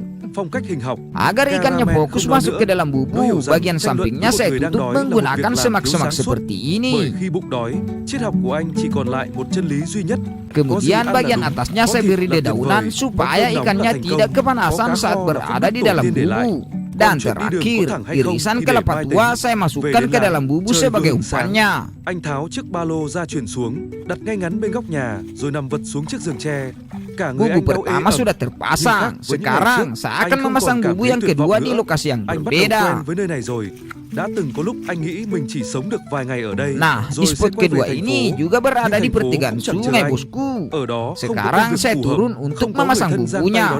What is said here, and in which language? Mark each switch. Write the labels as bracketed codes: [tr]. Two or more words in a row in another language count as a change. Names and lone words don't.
[id] Agar ikannya fokus masuk ke dalam bubuk, bagian sampingnya saya tutup menggunakan semak-semak seperti ini. Kemudian bagian atasnya saya beri dedaunan supaya ikannya tidak kepanasan saat berada di dalam bubuk. Dan terakhir, irisan kelapa tua saya masukkan ke dalam bubuk sebagai umpannya. [vi] Anh tháo chiếc ba lô ra chuyển xuống, đặt ngay ngắn bên góc nhà, rồi nằm vật xuống chiếc giường tre. [id] Bubuk pertama sudah terpasang. Sekarang saya akan memasang bubuk yang kedua di lokasi yang berbeda. Nah, di spot kedua ini juga berada di pertigaan sungai, bosku. Sekarang saya turun untuk memasang bubuknya.